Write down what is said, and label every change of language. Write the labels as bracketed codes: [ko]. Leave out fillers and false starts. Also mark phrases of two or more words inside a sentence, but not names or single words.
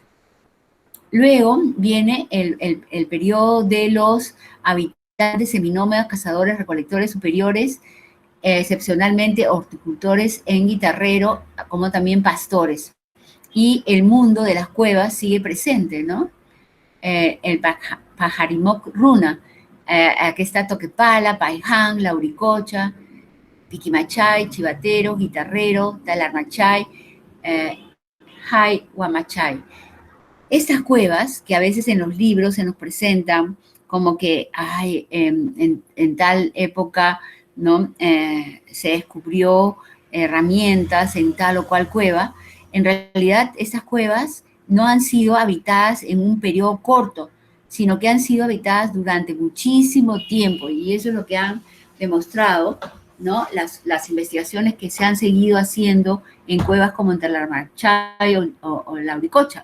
[es] Luego viene el periodo de los habitantes seminómadas, cazadores, recolectores superiores, excepcionalmente horticultores en Guitarrero, como también pastores. Y el mundo de las cuevas sigue presente, ¿no? El Pajarimoc Runa, aquí está Toquepala, Paiján, Lauricocha, Piquimachay, Chivatero, Guitarrero, Talarmachay, Jay, Huamachay. Estas cuevas, que a veces en los libros se nos presentan como que en tal época, ¿no?, se descubrió herramientas en tal o cual cueva, en realidad estas cuevas no han sido habitadas en un periodo corto, sino que han sido habitadas durante muchísimo tiempo, y eso es lo que han demostrado, ¿no?, las investigaciones que se han seguido haciendo en cuevas como en Talarmachay o Lauricocha.